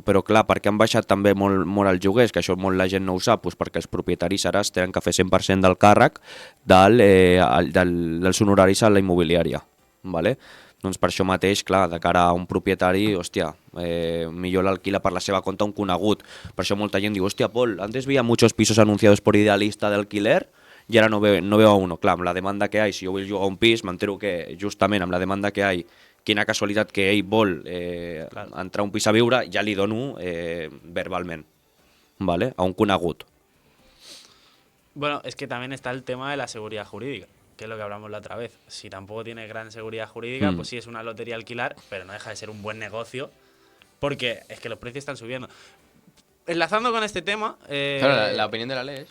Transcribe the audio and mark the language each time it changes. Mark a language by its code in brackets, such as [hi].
[ca] Però clar, per què han baixat també molt els lloguers? Que això molt la gent no ho sap, doncs perquè els propietaris ara es tenen que fer 100% del càrrec dels honoraris a la immobiliària, ¿vale? Doncs per això mateix, clar, de cara a un propietari, hòstia, millor l'alquila per la seva compte a un conegut. Per això molta gent diu, hòstia, [es] Pol, antes veía muchos pisos anunciados por Idealista de alquiler y ahora no veo a uno. [ca] Clar, amb la demanda que hay, si jo vull jugar a un pis, m'entero que justament amb la demanda que hay, quina casualitat que ell vol entrar a un pis a viure, ja li dono verbalment, ¿vale? A un conegut. [es] Bueno, es que también está el tema de la seguridad jurídica, que es lo que hablamos la otra vez. Si tampoco tiene gran seguridad jurídica, pues sí es una lotería alquilar, pero no deja de ser un buen negocio, porque es que los precios están subiendo. Enlazando con este tema... Claro, la opinión de la ley.